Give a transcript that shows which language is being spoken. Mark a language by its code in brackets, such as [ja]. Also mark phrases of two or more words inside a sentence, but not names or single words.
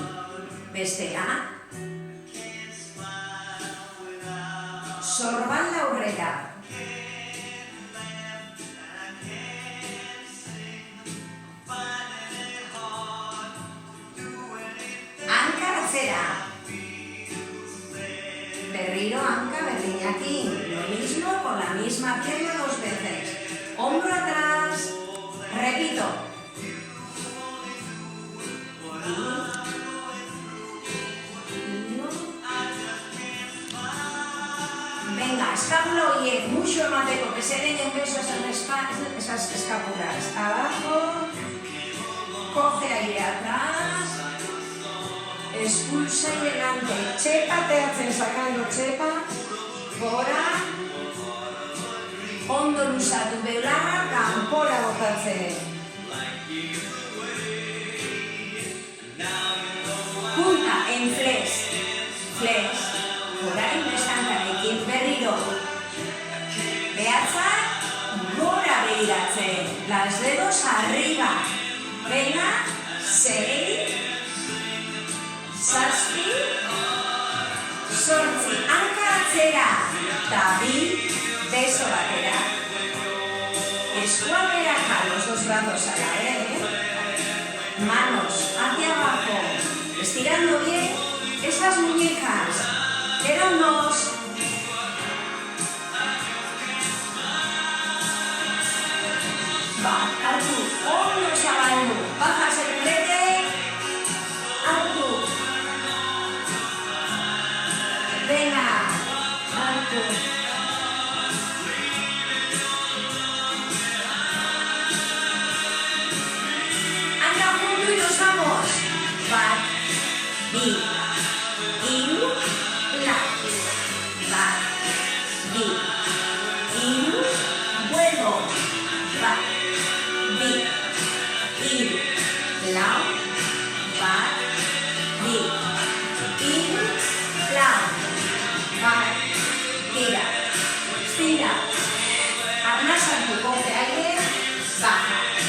[eu] Bestera. Sorbalda aurrera. Berriro, hanka, berdinakin. [es] Lo mismo con la misma pierna 2 veces. Hombro atrás. Repito. Venga, escápula oye, mucho emateko, que se den un beso esas escápulas. Abajo. Coge aire atrás. Expulsa y delante, chepa, te hacen sacando chepa, gora, [eu] ondo luzatu belarra, kanpora botatzen. [es] inglés. [eu] Orain bestantarekin berriro. Behatzak gora begiratzen. [es] Las dedos arriba. Venga, 6, 7, 8, [eu] hanka atzera. Ta 2, beso batera. Eskuak berak, [es] los dos brazos a la vez. Manos hacia abajo. Estirando bien esas muñecas. Quedan 2. [eu] Hartu, ondo zabaldu, [es] bajas el culete, hartu. Venga, hartu. Anda junto y nos vamos. [eu] Bat, bi, hiru, lau. Bat, bi, hiru, vuelvo. Bat. Bi, hiru, lau, bat, bi, hiru, lau, bat, tira, estira, arnaz hartu, [es] coge aire, baja,